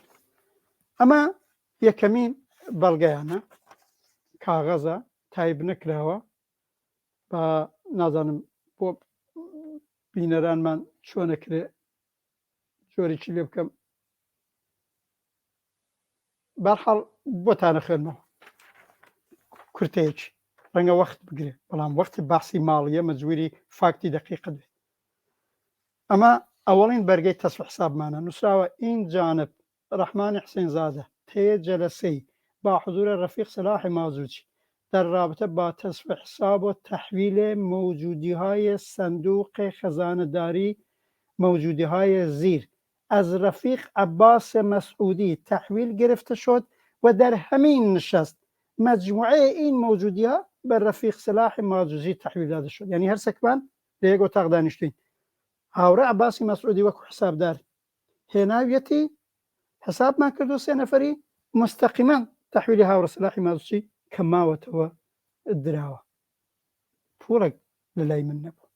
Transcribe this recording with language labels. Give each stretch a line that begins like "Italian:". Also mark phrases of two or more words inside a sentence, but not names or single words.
Central Kurdish: ئەمە یەکەمین بەڵگەیانە، کاغەزە تایب نەکراوە، بە نازانم بۆ بینەرانمان چۆنەکرێ جۆرێکی لێ بکەم. بەرحاڵ بۆتانە خوێنمەوە کورتەیەکی ڕەنگە وەخت بگرێ، بەڵام وەختی باسی ماڵیە مەجبوری فاکتی دقیقت بێت. ئەمە ئەوەڵین بەرگەی تەسف حسابمانە، نووسراوە
Persian: این جانب رحمان حسین زاده طی جلسه‌ای با حضور رفیق صلاح مازوچی در رابطه با تصف حساب و تحویل موجودی‌های صندوق خزانه‌داری موجودی‌های زیر از رفیق عباس مسعودی تحویل گرفته شد و در همین نشست مجموعه این موجودی‌ها به رفیق صلاح مازوچی تحویل داده شد.
Central Kurdish: یعنی هەر سەکمان لە یەک ئۆتاق دانیشتوین. هاوڕێ عەباسی مەسعودی وەکو حسابدار هێناویەتی حسابمان کردو، سێ نەفەری مستەقیمان تحویلی هاوڕێ سلاحی مازوچی کە ماوەتەوە دراوە. پوڵێک لە لای من نەبوو.